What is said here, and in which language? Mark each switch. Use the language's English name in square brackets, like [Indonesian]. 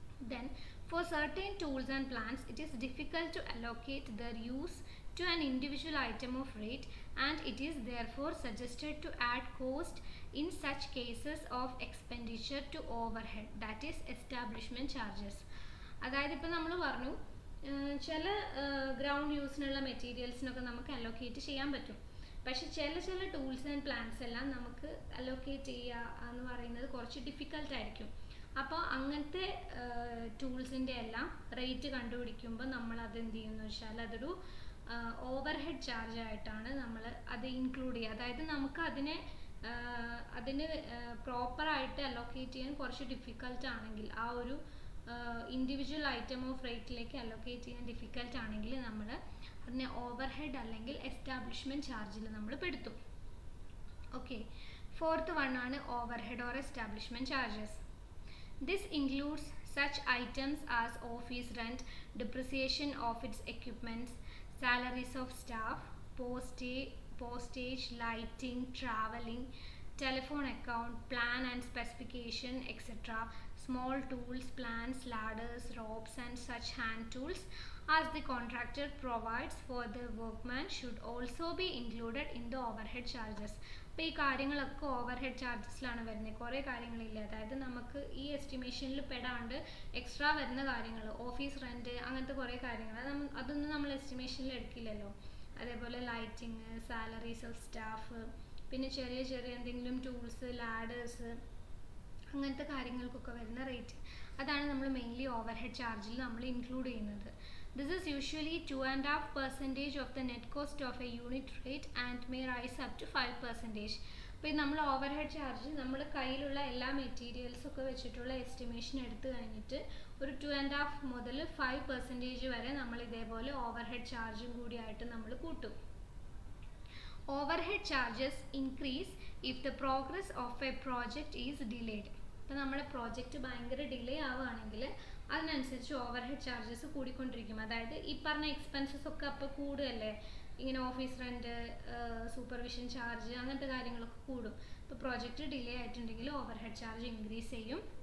[English] Then, for certain tools and plans, it is difficult to allocate their use to an individual item of rate, and it is therefore suggested to add cost in such cases of expenditure to overhead, that is establishment charges. [Malayalam] അതായത് ഇപ്പം നമ്മൾ പറഞ്ഞു ചില ground യൂസിനുള്ള മെറ്റീരിയൽസിനൊക്കെ നമുക്ക് allocate ചെയ്യാൻ പറ്റും. പക്ഷെ ചില ടൂൾസ് ആൻഡ് പ്ലാൻസ് എല്ലാം നമുക്ക് അലോക്കേറ്റ് ചെയ്യുക എന്ന് പറയുന്നത് കുറച്ച് ഡിഫിക്കൽട്ടായിരിക്കും. അപ്പോൾ അങ്ങനത്തെ ടൂൾസിൻ്റെ എല്ലാം റേറ്റ് കണ്ടുപിടിക്കുമ്പോൾ നമ്മൾ അത് എന്ത് ചെയ്യുമെന്ന് വെച്ചാൽ അതൊരു ഓവർഹെഡ് ചാർജ് ആയിട്ടാണ് നമ്മൾ അത് ഇൻക്ലൂഡ് ചെയ്യുക. അതായത് നമുക്ക് അതിന് പ്രോപ്പറായിട്ട് അലോക്കേറ്റ് ചെയ്യാൻ കുറച്ച് ഡിഫിക്കൽട്ട് ആണെങ്കിൽ, ആ ഒരു ഇൻഡിവിജ്വൽ ഐറ്റം ഓഫ് റേറ്റിലേക്ക് അലോക്കേറ്റ് ചെയ്യാൻ ഡിഫിക്കൽട്ട് ആണെങ്കിൽ നമ്മൾ അതിനെ ഓവർഹെഡ് അല്ലെങ്കിൽ എസ്റ്റാബ്ലിഷ്മെൻറ്റ് ചാർജിൽ നമ്മൾ പെടുത്തും. [English] Okay, fourth one ആണ് overhead or establishment charges. This includes such items as office rent, depreciation of its equipments, salaries of staff, postage, lighting, travelling, telephone account, plan and specification, etc. Small tools, plans, ladders, ropes and such hand tools as the contractor provides for the workman should also be included in the overhead charges. [Malayalam] അപ്പോൾ ഈ കാര്യങ്ങളൊക്കെ overhead ചാർജസിലാണ് വരുന്നത്. കുറേ കാര്യങ്ങളില്ല, അതായത് നമുക്ക് ഈ എസ്റ്റിമേഷനിൽ പെടാണ്ട് extra വരുന്ന കാര്യങ്ങൾ, ഓഫീസ് റെൻറ്റ്, അങ്ങനത്തെ കുറേ കാര്യങ്ങൾ അതൊന്നും നമ്മൾ എസ്റ്റിമേഷനിൽ എടുക്കില്ലല്ലോ. അതേപോലെ ലൈറ്റിങ്, [English] salaries of staff, [Malayalam] പിന്നെ ചെറിയ എന്തെങ്കിലും ടൂൾസ്, ലാഡേഴ്സ്, അങ്ങനത്തെ കാര്യങ്ങൾക്കൊക്കെ വരുന്ന റേറ്റ്, അതാണ് നമ്മൾ മെയിൻലി ഓവർഹെഡ് ചാർജിൽ നമ്മൾ ഇൻക്ലൂഡ് ചെയ്യുന്നത്. [English] This is usually 2.5% of the net cost of a unit rate and may rise up to 5%. [Malayalam] അപ്പോൾ നമ്മൾ ഓവർഹെഡ് ചാർജ് നമ്മൾ കയ്യിലുള്ള എല്ലാ മെറ്റീരിയൽസൊക്കെ വെച്ചിട്ടുള്ള എസ്റ്റിമേഷൻ എടുത്തു കഴിഞ്ഞിട്ട് ഒരു 2.5 മുതൽ 5% വരെ നമ്മൾ ഇതേപോലെ ഓവർഹെഡ് ചാർജും കൂടിയായിട്ട് നമ്മൾ കൂട്ടും. [English] Overhead charges increase if the progress of a project is delayed. [Malayalam] ഇപ്പോൾ നമ്മുടെ പ്രോജക്റ്റ് ഭയങ്കര ഡിലേ ആവുകയാണെങ്കിൽ അതിനനുസരിച്ച് ഓവർഹെഡ് ചാർജസ് കൂടിക്കൊണ്ടിരിക്കും. അതായത് ഈ പറഞ്ഞ എക്സ്പെൻസസ് ഒക്കെ അപ്പോൾ കൂടുകയല്ലേ, ഇങ്ങനെ ഓഫീസ് റെൻറ്റ്, സൂപ്പർവിഷൻ ചാർജ്, അങ്ങനത്തെ കാര്യങ്ങളൊക്കെ കൂടും. ഇപ്പോൾ പ്രോജക്റ്റ് ഡിലേ ആയിട്ടുണ്ടെങ്കിൽ ഓവർഹെഡ് ചാർജ് ഇൻക്രീസ് ചെയ്യും.